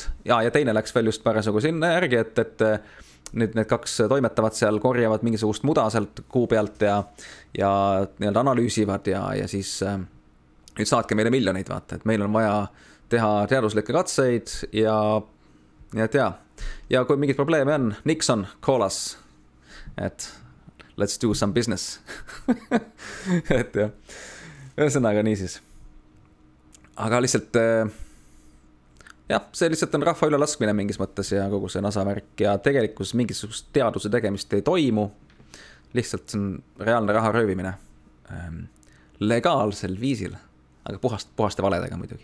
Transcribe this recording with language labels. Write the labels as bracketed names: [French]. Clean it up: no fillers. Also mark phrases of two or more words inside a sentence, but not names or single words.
[Estonian] Ja teine läks veel just parasjagu sinna järgi, et nüüd need kaks toimetavad seal, korjavad mingisugust muda sealt kuu pealt ja nii-öelda analüüsivad ja siis nüüd saatke meile miljoneid, vaata, et meil on vaja teha teaduslikke katseid ja kui mingid probleeme on, [English] Nixon, call us, et let's do some business. [Estonian] Et jah, ühesõnaga nii siis. Aga lihtsalt, see lihtsalt on rahva üle laskmine mingis mõttes ja kogu see NASA värk ja tegelikult mingisugust teaduse tegemist ei toimu. Lihtsalt see on reaalne raha röövimine. Legaalsel viisil, aga puhaste valedega muidugi.